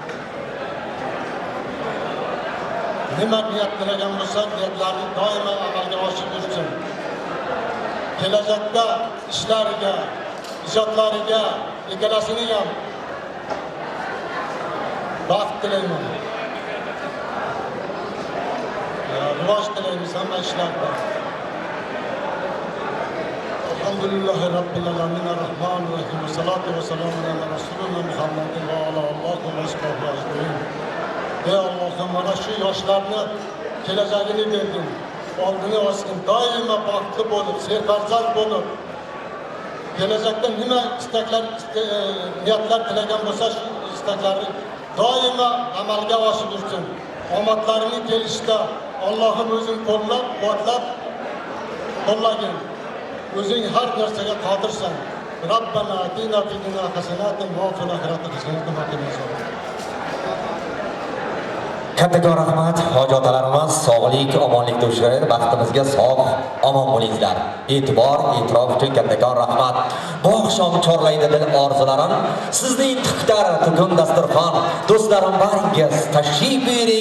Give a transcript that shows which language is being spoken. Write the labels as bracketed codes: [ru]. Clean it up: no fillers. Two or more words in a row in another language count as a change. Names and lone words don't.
[uz] Nima niyat tilagan bo'lsa, niyatlarni doimo amalga oshirib yursin. Kelajakda ishlariga, ijodlariga, ikkalasining ham baxt tilayman. Rivoj tilaymiz hamma ishlarda. [ar] الحمد لله رب العالمين الرحمن الرحيم. الصلاة والسلام على رسولنا محمد وعلى آله وأصحابه أجمعين. [uz] Ey Allohim, mana shu yoshlarni kelajagini berding. Oldini ochgin, doimo baxtli bo'lib, serfarzand bo'lib, kelajakda nima istaklar, niyatlar tilagan bo'lsa, shu istaklarni doimo amalga oshib yursin. Omadlarini kelishda Allohim o'zing qo'llab, quvvatlab, qo'llagin. O'zing har narsaga qodirsan. [ar] ربنا آتنا في الدنيا حسنة وفي الآخرة حسنة وقنا عذاب. [uz] Kattakon rahmat, hojotalarimiz sog'lik, omonlik to'shlaydi. Baxtimizga sog', omon bo'linglar. E'tibor, e'tirof uchun kattakon rahmat. Bu oqshom chorlaydi dil orzularim. Sizning tuqtar, tugun dasturxon, do'stlarim baringiz tashrif buyuring.